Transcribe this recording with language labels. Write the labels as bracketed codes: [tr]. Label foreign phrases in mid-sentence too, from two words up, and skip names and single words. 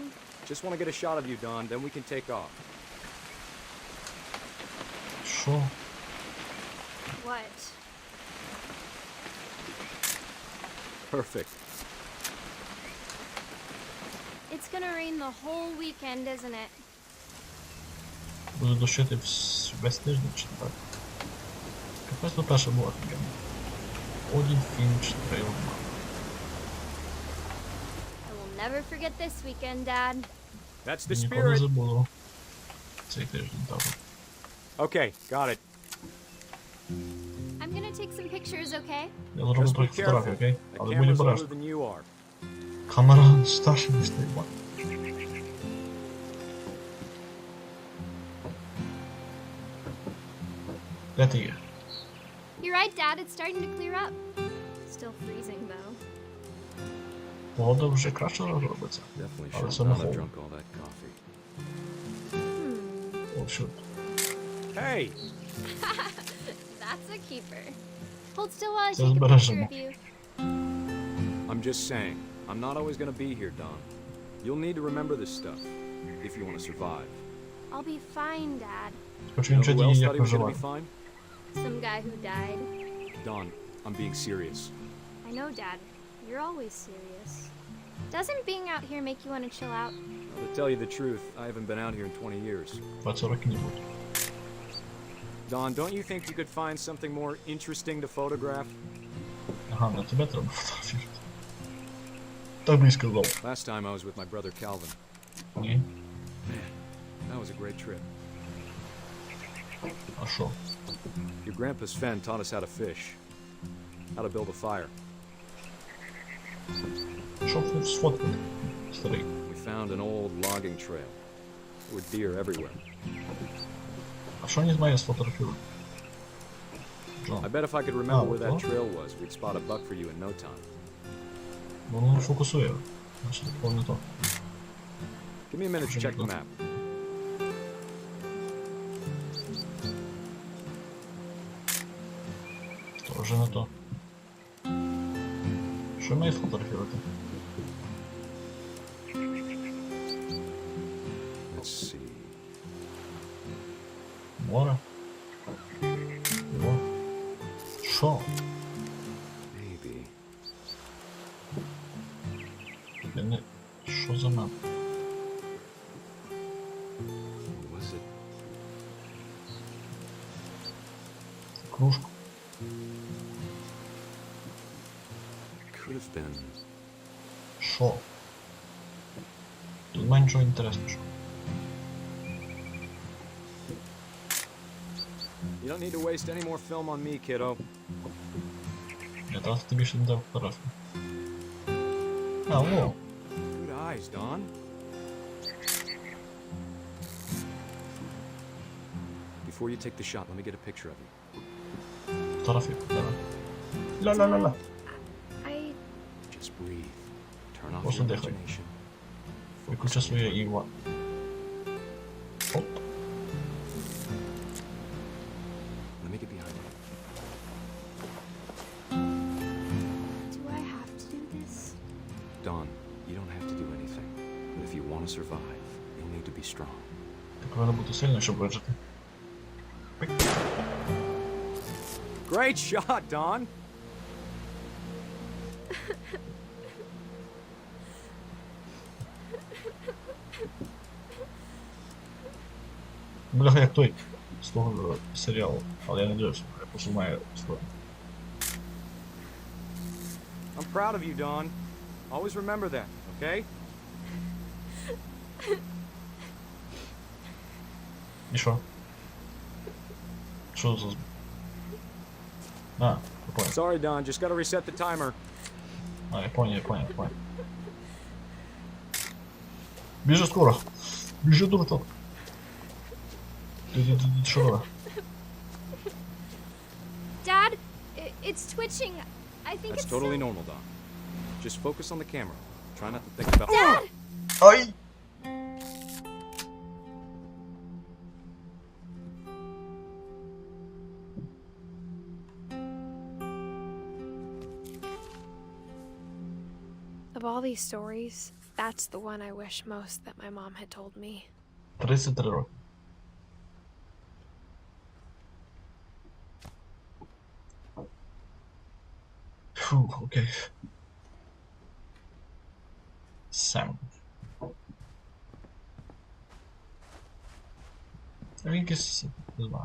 [en] Just want to get a shot of you, Dawn, then we can take off. [uk] Що? [en] What? Perfect. It's gonna rain the whole weekend, isn't it? [uk] Буду дощити весь тиждень чи так? Капець то перша була офігенна. Edith Finch трейл. [en] I will never forget this weekend, Dad. That's the [uk] Ніколи не [en] spirit. [uk] забуду. Цей тиждень, так. [en] Okay, got it. I'm gonna take some pictures, okay? [uk] Я зроблю [en] Just be [uk] трохи фотографій, [en] careful. [uk] окей? [en] The [uk] Але будь [en] camera's older [uk] обережно. [en] than you are. [uk] Камера старша, ніж ти, ба. Де ти є? [en] You're right, Dad. It's starting to clear up. Still freezing, though. [uk] Погода вже краще робиться. [en] Definitely Oh, shouldn't it's on the have whole. drunk all that coffee. [uk] О, що? [en] Hey! That's a keeper. Hold still while I [uk] Це [en] take a [uk] збережемо. [en] picture of you. I'm just saying, I'm not always gonna be here, Don. You'll need to remember this stuff if you want to survive. I'll be fine, Dad. [uk] Хочу [en] You know [uk] навчати [en] who [uk] її, [en] else [uk] як [en] thought he was gonna [uk] виживати. [en] be fine? Some guy who died. Don, I'm being serious. I know, Dad. You're always serious. Doesn't being out here make you want to chill out? Well, to tell you the truth, I haven't been out here in 20 years. [uk] 20 років не буде. [en] Don, don't you think you could find something more interesting to photograph? [uk] Ага, на тебе треба фотографувати. Так би і сказав. [en] Last time I was with my brother Calvin. [uk] Ні. [en] That was a great trip. [uk] А що? [en] Your grandpa Sven taught us how to fish, how to build a fire. [uk] Що сфоткати? Старий. [en] We found an old logging trail. There were deer everywhere. [uk] А що не має сфотографувати? Джон. [en] I bet if I could remember where that what? trail was, we'd spot a buck for you in no time. [uk] Воно не фокусує. Значить, такого не то. [en] Give me a minute to check the map. [uk] То вже не то. Що має сфотографувати? [en] Let's see. [uk] Море? Його? Що? [en] Maybe. [uk] Я не... Що за мап? [en] Was it? [uk] Кружку? [en] Could have been. [uk] Що? Тут немає нічого інтересного. [en] You don't need to waste any more film on me, kiddo. [uk] Я зараз тобі ще не дав фотографію. А, о! [en] Good eyes, Don. Before you take the shot, let me get a picture of you. [uk] Фотографію, давай. Ля-ля-ля-ля. [en] I Just breathe. Turn off [uk] Просто [en] your [uk] дихай. [en] imagination. [uk] Виключи своє Іва. Оп. [en] Let me get behind you. Do I have to do this? Don, you don't have to do anything. But if you want to survive, you'll need to be strong. [uk] Ти повинна бути сильною, щоб вижити. [en] Great shot, Don! [uk] Бляха, як той з того серіалу. Але я не дивився, я просто маю історію. [en] I'm proud of you, Don. Always remember that, okay? [uk] І що? Що за... А, я понял. [en] Sorry, Don. Just gotta reset the timer. [uk] А, я понял. Біжи скоро. Біжи, дурачок. Ти що робиш? [en] Dad, it's twitching. I think That's it's totally still... normal, Don. Just focus on the camera. Try not to think about... Dad! Ай! Of all these stories, that's the one I wish most that my mom had told me. [uk] 33 роки. Окей. Сем. Він якийсь, не знаю.